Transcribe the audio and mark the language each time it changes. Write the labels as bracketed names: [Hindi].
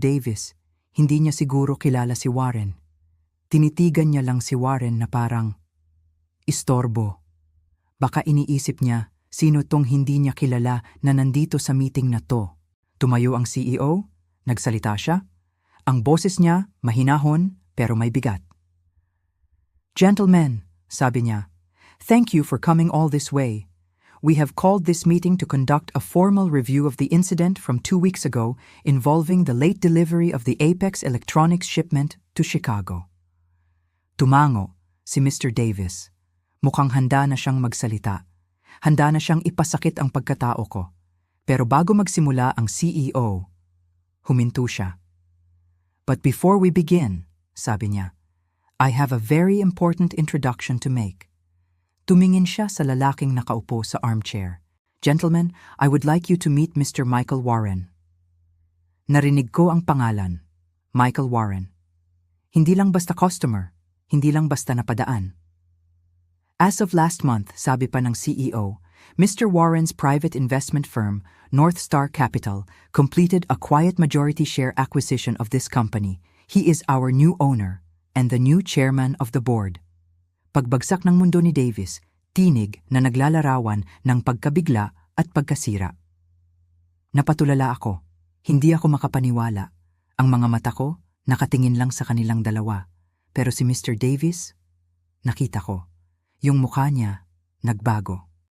[Filipino] Davis, hindi niya siguro kilala si Warren. Tinitigan niya lang si Warren na parang istorbo. Baka iniisip niya sino tong hindi niya kilala na nandito sa meeting na to. Tumayo ang CEO, nagsalita siya. Ang boses niya mahinahon pero may bigat. [English] Gentlemen, [Filipino] sabi niya, [English] thank you for coming all this way. We have called this meeting to conduct a formal review of the incident from 2 weeks ago involving the late delivery of the Apex Electronics shipment to Chicago. [Filipino] Tumango si Mr. Davis. Mukhang handa na siyang magsalita. Handa na siyang ipasakit ang pagkatao ko. Pero bago magsimula ang CEO, huminto siya. [English] But before we begin, [Filipino] sabi niya, [English] I have a very important introduction to make. [Filipino] Tumingin siya sa lalaking nakaupo sa armchair. [English] Gentlemen, I would like you to meet Mr. Michael Warren. [Filipino] Narinig ko ang pangalan, [English] Michael Warren. [Filipino] Hindi lang basta customer, hindi lang basta napadaan. [English] As of last month, [Filipino] sabi pa ng CEO, Mr. [English] Warren's private investment firm, North Star Capital, completed a quiet majority share acquisition of this company. He is our new owner and the new chairman of the board. [Filipino] Pagbagsak ng mundo ni Davis, tinig na naglalarawan ng pagkabigla at pagkasira. Napatulala ako. Hindi ako makapaniwala. Ang mga mata ko, nakatingin lang sa kanilang dalawa. Pero si Mr. Davis, nakita ko. Yung mukha niya, nagbago.